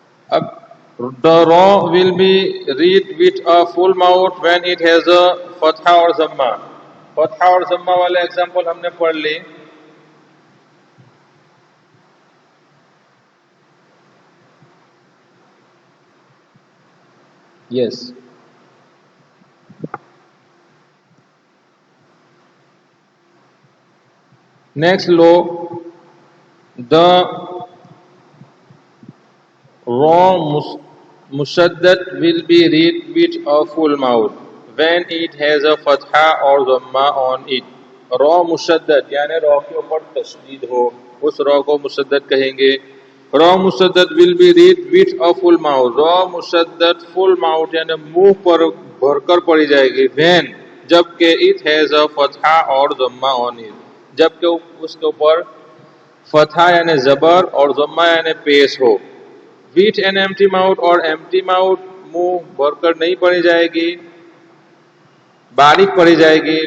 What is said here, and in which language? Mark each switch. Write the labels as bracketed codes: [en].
[en] اب the raw will be read with a full mouth when it has a فتحہ اور ضمہ. [ur] فتحہ اور ضمہ والے example ہم نے پڑھ لی. [en] Yes. Next لو. The raw مشدد will be read with a full mouth when it has a فتحہ اور ضمہ on it. [ur] رو مشدد یعنی رو کے اوپر تشدید ہو اس رو کو مشدد کہیں گے. [en] رو مشدد will be read with a full mouth. [ur] Row مشدد [en] full mouth [ur] یعنی منہ پر بھر کر پڑھی جائے گی when جبکہ [en] it has a [ur] فتحہ اور ضمہ on it، جبکہ اس کے اوپر فتحہ یعنی زبر اور ضمہ یعنی پیش ہو. [en] with an empty mouth [ur] اور empty mouth منہ بھر کر نہیں پڑھی جائے گی، باریک پڑھی جائے گی.